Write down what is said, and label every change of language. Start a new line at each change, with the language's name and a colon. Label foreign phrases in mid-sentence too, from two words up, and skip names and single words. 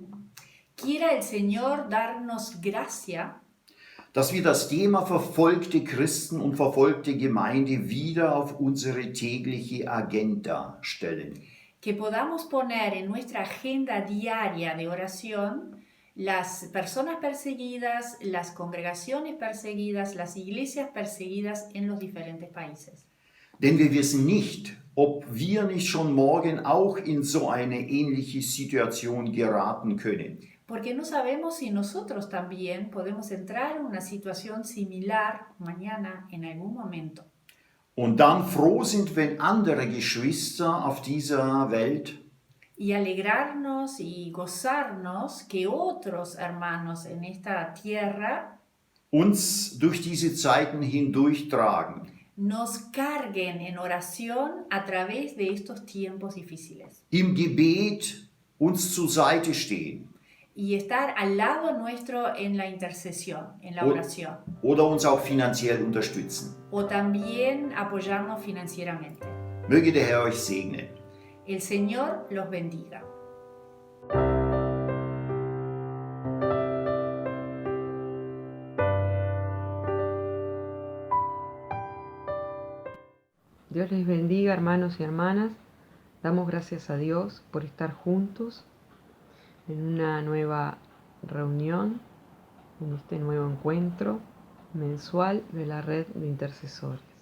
Spanish: Quiera el Señor darnos gracia
German: dass wir das Thema verfolgte Christen und verfolgte Gemeinde wieder auf unsere tägliche Agenda stellen.
Spanish: que podamos poner en nuestra agenda diaria de oración las personas perseguidas, las congregaciones perseguidas, las iglesias perseguidas en los diferentes países.
German: Denn wir wissen nicht, ob wir nicht schon morgen auch in so eine ähnliche Situation geraten können.
Spanish: Porque no sabemos si nosotros también podemos entrar en una situación similar mañana en algún momento.
German: Und dann froh sind, wenn andere Geschwister auf dieser Welt
Spanish: Y alegrarnos y gozarnos que otros hermanos en esta tierra
German: uns durch diese Zeiten hindurchtragen.
Spanish: nos carguen en oración a través de estos tiempos difíciles.
German: Im Gebet uns zur Seite stehen.
Spanish: y estar al lado nuestro en la intercesión, en la oración.
German: Oder uns auch finanziell unterstützen.
Spanish: O también apoyarnos financieramente.
German: Möge der Herr euch segnen.
Spanish: El Señor los bendiga. Dios les bendiga, hermanos y hermanas. Damos gracias a Dios por estar juntos en una nueva reunión, en este nuevo encuentro mensual de la red de intercesores.